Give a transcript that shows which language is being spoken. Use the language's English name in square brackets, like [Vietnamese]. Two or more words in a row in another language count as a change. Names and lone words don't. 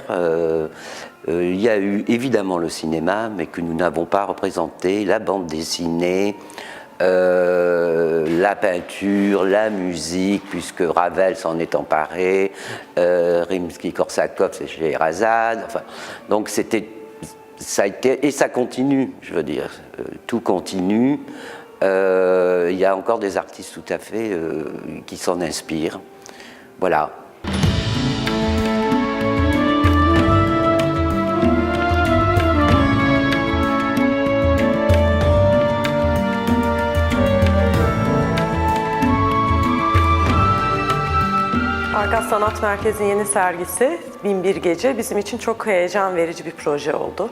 [French] Il y a eu évidemment le cinéma, mais que nous n'avons pas représenté, la bande dessinée, la peinture, la musique, puisque Ravel s'en est emparé, Rimsky-Korsakov, c'est chez Sherazade. Enfin, donc ça a été, et ça continue, je veux dire, tout continue. Il y a encore des artistes tout à fait qui s'en inspirent. Voilà. [Turkish] Arkas Sanat Merkezi'nin yeni sergisi 1001 Gece bizim için çok heyecan verici bir proje oldu.